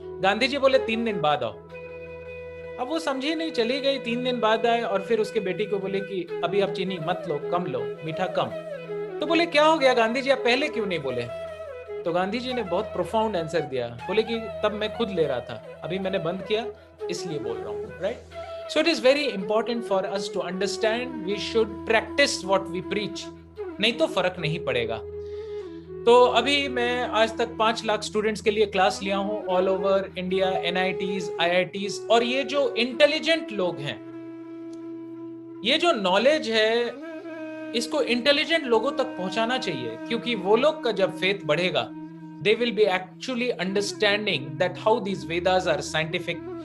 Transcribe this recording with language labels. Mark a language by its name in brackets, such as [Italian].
[Hindi] गांधी जी बोले 3 दिन बाद आओ। अब वो समझी नहीं, चली गई। 3 दिन बाद आए और फिर उसके बेटी को बोले कि अभी आप चीनी मत लो, कम लो, मीठा कम। तो बोले क्या हो गया गांधी जी, आप पहले क्यों नहीं बोले। तो गांधी जी ने बहुत प्रोफाउंड आंसर दिया, बोले कि तब मैं खुद ले रहा था, अभी मैंने बंद किया इसलिए बोल रहा हूँ, right. [English] So it is very important for us to understand we should practice what we preach, [Hindi] नहीं तो फर्क नहीं पड़ेगा। तो अभी मैं आज तक 5 लाख स्टूडेंट्स के लिए क्लास लिया हूँ [English] all over India, [Hindi] NITs, IITs, और ये जो इंटेलिजेंट लोग हैं, ये जो नॉलेज है इसको इंटेलिजेंट लोगों तक पहुंचाना चाहिए, क्योंकि वो लोग का जब फेथ बढ़ेगा [English] they will be actually understanding that how these Vedas are scientific।